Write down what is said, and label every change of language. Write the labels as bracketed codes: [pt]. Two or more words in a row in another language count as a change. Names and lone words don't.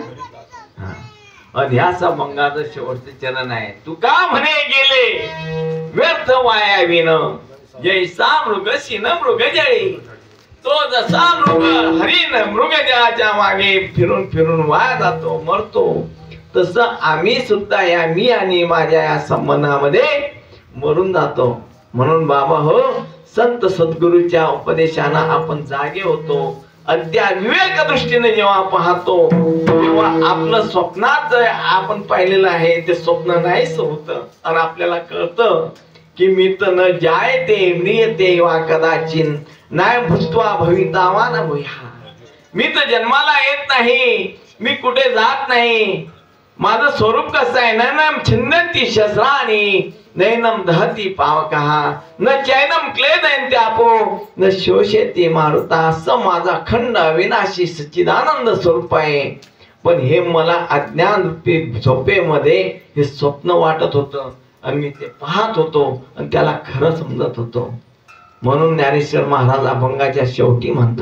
[mr] ह्याचा भंगाचं शेवटचे चरण आहे. तू का म्हणे गेले व्यर्थ वायाविन, जैसा मृग शिन मृग जळी. तो जसा मृग हरिण मृगजळाच्या मागे फिरून फिरून वाया जातो, मरतो, तसं आम्ही सुद्धा या मी आणि माझ्या या संबंधामध्ये मरून जातो. म्हणून बाबा हो, संत सद्गुरूच्या उपदेशाने आपण जागे होतो. अद्या विवेक दृष्टीने जेव्हा पाहतो तेव्हा आपलं स्वप्नात आपण पाहिलेलं आहे ते स्वप्न नाहीच होतं आणि आपल्याला कळतं की मी तर [sa] न जायते म्रियते वा कदाचिन नाही भूत्वा भवितावा न भूया. [mr] मी तर जन्माला येत नाही, मी कुठे जात नाही. माझं स्वरूप कसं आहे? [sa] नैनम छिन्नती शस्त्राणी नैनम दहती पावकहा न चैनम क्लेदयन्त्यापो न शोषेती मारुता. [mr] असं माझा खंड अविनाशी सच्चिदानंद स्वरूप आहे. पण हे मला अज्ञान रूपी झोपेमध्ये हे स्वप्न वाटत होतं आणि मी ते पाहत होतो आणि त्याला खरं समजत होतो. म्हणून ज्ञानेश्वर महाराज अभंगाच्या शेवटी म्हणतात